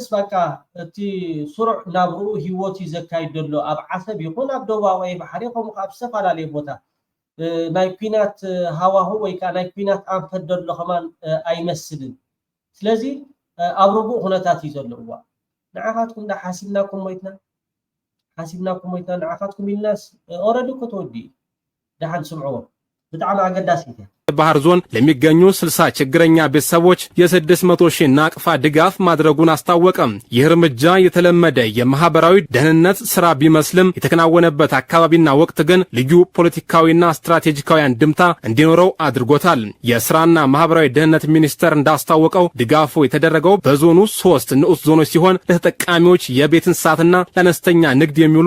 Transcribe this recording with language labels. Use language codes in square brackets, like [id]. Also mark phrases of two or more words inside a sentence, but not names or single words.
[ti] ባቃ እቲ ስሩዕ ናብርኡ ሂወቱ ዘካይድ ዘሎ ኣብ ዓሰብ ይኹን ኣብ ደቡባዊ ቀይሕ ባሕሪ ከምኡ ከዓ ኣብ ዝተፈላለዩ ቦታ ናይ ኩናት ሃዋሁ ወይ ከዓ ናይ ኩናት አንፈት ደሎ ከማን ኣይመስልን ስለዚ ኣብ ርጉእ ኩነታት እዩ ዘለዋ ንዓኻትኩም ሓሲብናኩም ሞይትና ንዓኻትኩም ኢልናስ ኦልሬዲ እኮ ተወዲ ደሓን ስምዕዎ [am] በጣም አገዳሲ ነው ባህር ዞን ለሚገኙ 60 ችግረኛ ቤተሰቦች የ600,000 ናቅፋ ድጋፍ ማድረጉን አስታወቀም። ይህ እርምጃ የተለመደ የማህበራዊ ደህንነት ስራ ቢመስልም የተከናወነበት አካባቢና ወቅት ግን ልዩ ፖለቲካዊና ስትራቴጂካዊ አንድምታ እንዲኖረው አድርጎታል። የስራና ማህበራዊ ደህንነት ሚኒስቴር እንዳስታወቀው ድጋፉ የተደረገው በዞኑ 3 ንዑስ ዞኖች ሲሆን ለተጠቃሚዎች የቤት እንስሳትና ለአነስተኛ ንግድ የሚውሉ